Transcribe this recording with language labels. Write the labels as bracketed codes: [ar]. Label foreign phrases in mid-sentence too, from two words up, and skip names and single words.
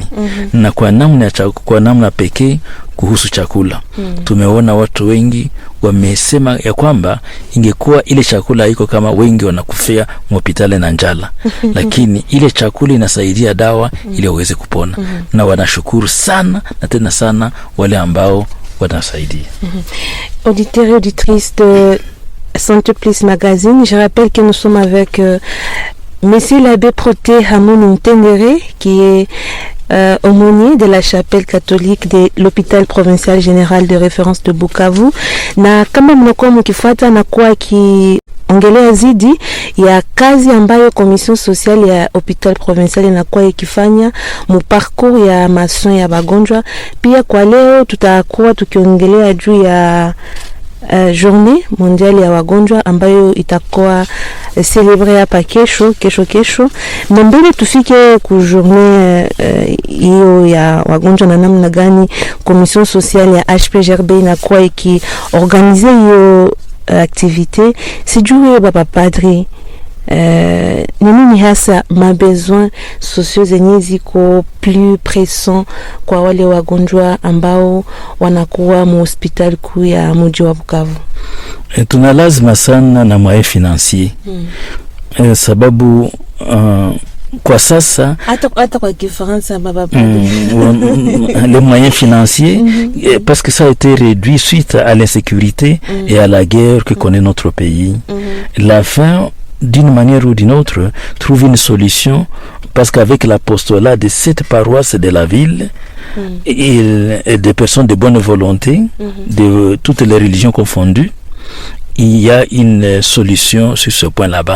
[sw] Na kwa namna pekee kuhusu chakula, tumeona watu wengi wamesema ya kwamba ingekuwa ile chakula haiko kama wengi wanakufia hospitali na njala, lakini ile chakula inasaidia dawa ili waweze kupona. Na wanashukuru sana na tena sana wale ambao wanasaidia. [fr] Auditeurs et auditrices de Santé Plus Magazine, je rappelle que nous sommes avec Monsieur l'abbé Protais Hamon Ntendere, qui est aumônier de la chapelle catholique de l'hôpital provincial général de référence de Bukavu. [sw] Na kama mnakuwa mkifuata na kuwa ongelea zidi ya kazi ambayo [fr] commission sociale [sw] ya [fr] hospital provincial [sw] inakuwa ikifanya mu parcours ya mason ya bagonjwa. Pia kwa leo tutakuwa tukiongelea juu ya [fr] journée mondiale [sw] ya wagonjwa ambayo itakuwa celebre hapa kesho. Na mbele tufike ku journée hiyo ya wagonjwa na namna gani [fr] commission sociale [sw] ya HPGRB inakuwa ikiorganize hiyo activité. Sijue baba padri, ni nini hasa [fr] mabesoin sociaux [sw] zenye ziko [fr] plus pressant [sw] kwa wale wagonjwa ambao wanakuwa mu hospital kuu ya mji wa Bukavu? Tuna lazima sana na [fr] moyen financier. [sw] Sababu kwa sasa hata kwa Kifaransa baba padri, [fr] les moyens financiers, parce que ça a été réduit suite à l'insécurité et à la guerre que connaît notre pays. La fin, d'une manière ou d'une autre, trouve une solution, parce qu'avec l'apostolat de cette paroisse de la ville et des personnes de bonne volonté, de toutes les religions confondues, il y a une solution sur ce point là-bas.